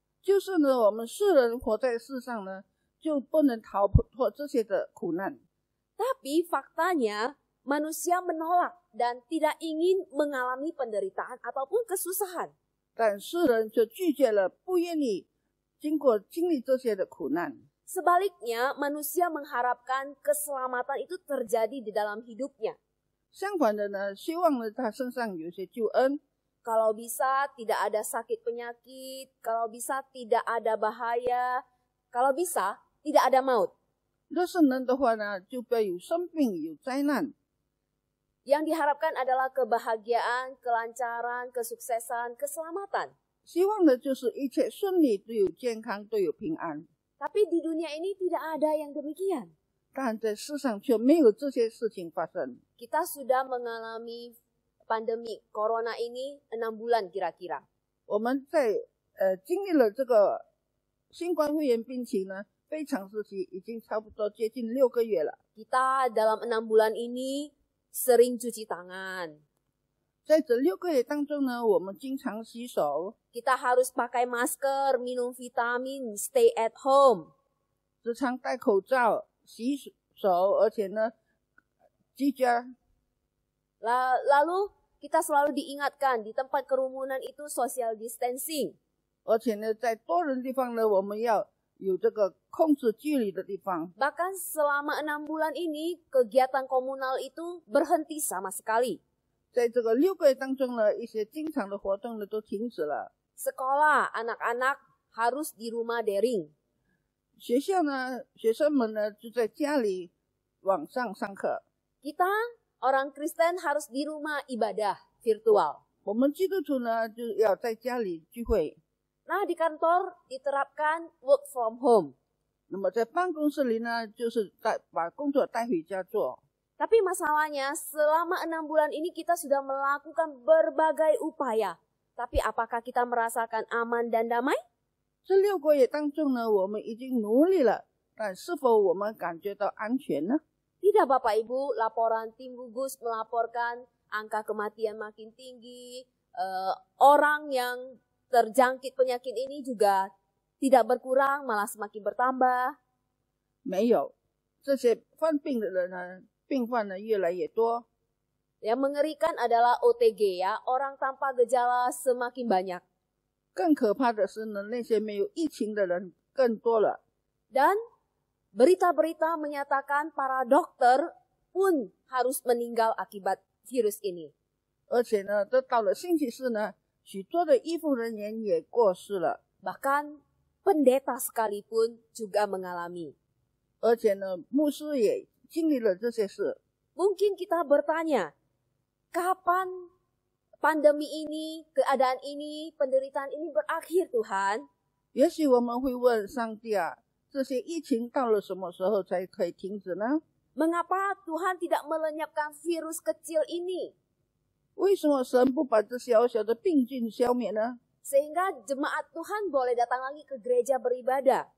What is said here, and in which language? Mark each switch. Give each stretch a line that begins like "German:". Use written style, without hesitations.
Chinese: 就是呢，我们世人活在世上呢，就不能逃脱这些的苦难。
Indonesian: Tapi faktanya, manusia menolak dan tidak ingin mengalami penderitaan ataupun kesusahan.
Chinese: 但世人就拒绝了，不愿意经历这些的苦难。
Indonesian: Sebaliknya, manusia mengharapkan keselamatan itu terjadi di dalam hidupnya.
Chinese: 相反的呢，希望呢他身上有些救恩。
Indonesian: Kalau bisa tidak ada sakit penyakit, kalau bisa tidak ada bahaya, kalau bisa tidak ada maut.
Chinese: 若是能的话呢，就不要有生病、有灾难。
Indonesian: Yang diharapkan adalah kebahagiaan, kelancaran, kesuksesan, keselamatan.
Chinese: 希望的就是一切顺利，都有健康，都有平安。
Indonesian: Tapi di dunia ini tidak ada yang demikian.
Chinese: 但在世上却没有这些事情发生。
Indonesian: Kita sudah mengalami pandemi corona ini 6 bulan kira-kira.
Chinese: 我们在经历了这个新冠肺炎病情呢，非常时期已经差不多接近6个月了。
Indonesian: Kita dalam 6 bulan ini sering cuci tangan.
Chinese: 在这6个月当中呢，我们经常洗手，
Indonesian: Kita harus pakai masker, minum vitamin,
English: stay at home.
Chinese: 时常戴口罩，洗手，而且呢，居家。
Indonesian: Lalu kita selalu diingatkan di tempat kerumunan itu
English: social distancing.
Chinese: 而且呢，在多人地方呢，我们要有这个控制距离的地方。
Indonesian: Bahkan selama 6 bulan ini kegiatan komunal itu berhenti sama sekali.
Chinese: 在这个6个月当中呢，一些经常的活动呢都停止了。
Indonesian: Sekolah anak-anak harus di rumah daring.
Chinese: 学校呢，学生们呢就在家里网上上课。
Indonesian: Kita orang Kristen harus di rumah ibadah virtual.
Chinese: 我们基督徒呢就要在家里聚会。
Indonesian: Nah, di kantor diterapkan
English: work from home.
Chinese: 那么在办公室里呢，就是把工作带回家做。
Indonesian: Tapi masalahnya selama 6 bulan ini kita sudah melakukan berbagai upaya. Tapi apakah kita merasakan aman dan damai?
Chinese: 这6个月当中呢，我们已经努力了，但是否我们感觉到安全呢？
Indonesian: Tidak Bapak Ibu, laporan tim gugus melaporkan angka kematian makin tinggi, orang yang terjangkit penyakit ini juga tidak berkurang, malah semakin bertambah.
Chinese: 没有，这些患病的人呢，病患呢越来越多。
Indonesian: Yang mengerikan adalah OTG ya, orang tanpa gejala semakin banyak.
Chinese: 更可怕的是呢，那些没有疫情的人更多了。
Indonesian: Dan berita-berita menyatakan para dokter pun harus meninggal akibat virus ini.
Chinese: 而且呢，这到了星期四呢，许多的医护人员也过世了。
Indonesian: Bahkan pendeta sekalipun juga mengalami.
Chinese: 而且呢，牧师也经历了这些事。
Indonesian: Mungkin kita bertanya, kapan pandemi ini, keadaan ini, penderitaan ini berakhir Tuhan?
Chinese: 也许我们会问上帝啊，这些疫情到了什么时候才可以停止呢？
Indonesian: Mengapa Tuhan tidak melenyapkan virus kecil ini?
Chinese: 为什么神不把这小小的病菌消灭呢？
Indonesian: Sehingga jemaat Tuhan boleh datang lagi ke gereja beribadah.